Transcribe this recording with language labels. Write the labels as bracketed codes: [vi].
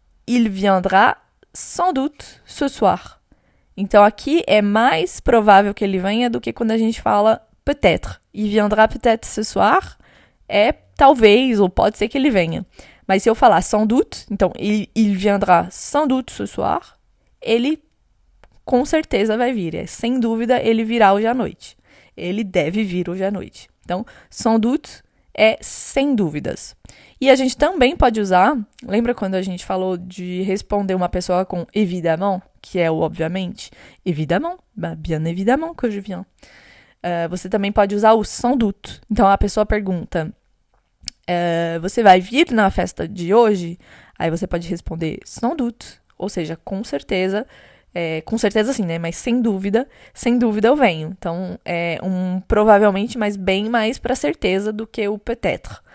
[fr] Il viendra sans doute ce soir. [pt] Então, aqui é mais provável que ele venha do que quando a gente fala peut-être. [fr] Il viendra peut-être ce soir [pt] é talvez, ou pode ser que ele venha. Mas se eu falar sans doute, então, [fr] il viendra sans doute ce soir, [pt] ele com certeza vai vir. Sem dúvida, ele virá hoje à noite. Ele deve vir hoje à noite. Então, sans doute é sem dúvidas. E a gente também pode usar, lembra quando a gente falou de responder uma pessoa com évidemment, que é o obviamente? [fr] Évidemment, bien évidemment que je viens. [pt] Você também pode usar o sans doute. Então, a pessoa pergunta, você vai vir na festa de hoje? Aí você pode responder sans doute, ou seja, com certeza sim, né? Mas sem dúvida eu venho. Então, é provavelmente, mas bem mais para certeza do que o peut-être.